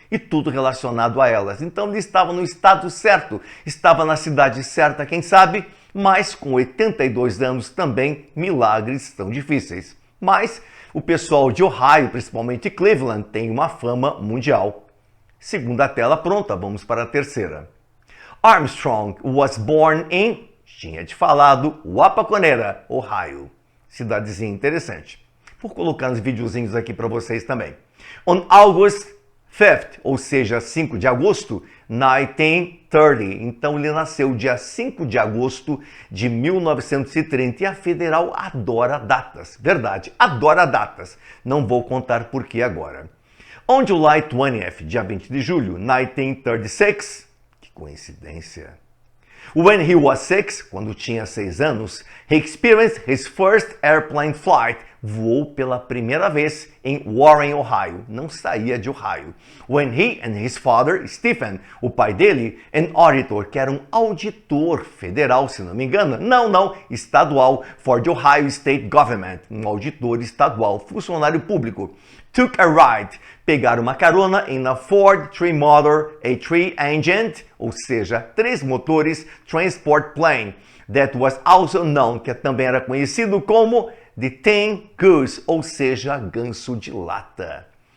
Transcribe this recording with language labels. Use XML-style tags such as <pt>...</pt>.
<pt>E tudo relacionado a elas. Então ele estava no estado certo, estava na cidade certa, quem sabe, mas com 82 anos também milagres são difíceis. Mas o pessoal de Ohio, principalmente Cleveland, tem uma fama mundial. Segunda tela pronta, vamos para a terceira.</pt> <en>Armstrong was born in,</en> <pt>tinha te falado,</pt> <en>Wapakoneta, Ohio.</en> <pt>Cidadezinha interessante. Vou colocar uns videozinhos aqui para vocês também.</pt> <en>On August 5th,</en> <pt>ou seja, 5 de agosto, 1930. Então ele nasceu dia 5 de agosto de 1930 e a Federal adora datas. Verdade, adora datas. Não vou contar por que agora.</pt> <en>On July 20th,</en> <pt>dia 20 de julho, 1936, coincidência.</pt> <en>When he was 6,</en> <pt>quando tinha 6 anos,</pt> <en>he experienced his first airplane flight.</en> <pt>Voou pela primeira vez em Warren, Ohio. Não saía de Ohio.</pt> <en>When he and his father,</en> <pt>Stephen, o pai dele,</pt> <en>an auditor,</en> <pt>que era um auditor federal, se não me engano. Não, estadual,</pt> <en>for the Ohio State Government.</en> <pt>Um auditor estadual, funcionário público.</pt> <en>Took a ride,</en> <pt>pegaram uma carona em</pt> <en>a Ford Tri-Motor, a Tri-Engine,</en> <pt>ou seja, 3 motores,</pt> <en>transport plane, that was also known,</en> <pt>que também era conhecido como</pt> <en>the Tin Goose,</en> <pt>ou seja, ganso de lata.</pt>